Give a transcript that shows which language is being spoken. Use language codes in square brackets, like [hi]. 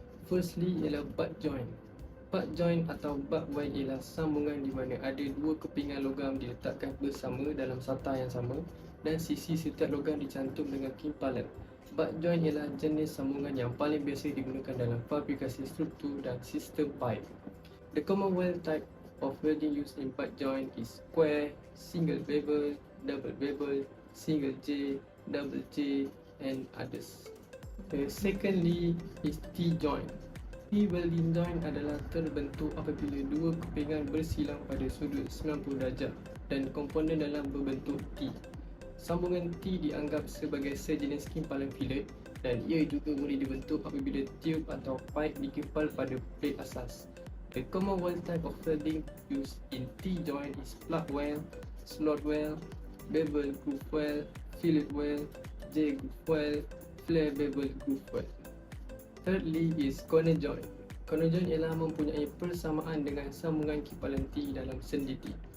[en] Firstly [ms] ialah butt joint. Butt joint atau butt weld ialah sambungan di mana ada dua kepingan logam diletakkan bersama dalam sata yang sama dan sisi setiap logam dicantum dengan kimpalan. Butt joint ialah jenis sambungan yang paling biasa digunakan dalam fabrikasi struktur dan sistem pipe. [en] The common weld type of welding used in butt joint is square, single bevel, double bevel, single J, double J and others. The secondly is T-joint. [ms] T-welding joint adalah terbentuk apabila dua kepingan bersilang pada sudut 90 darjah dan komponen dalam berbentuk T. Sambungan T dianggap sebagai sejenis kimpalan fillet dan ia juga boleh dibentuk apabila tube atau pipe dikimpal pada plate asas. [en] The common weld type of welding used in T-joint is plug weld, slot weld, bevel groove weld, fillet weld, J groove weld, flare bevel groove weld. Thirdly is corner joint. [ms] Corner joint ialah mempunyai persamaan dengan sambungan kimpalan T dalam sendi T.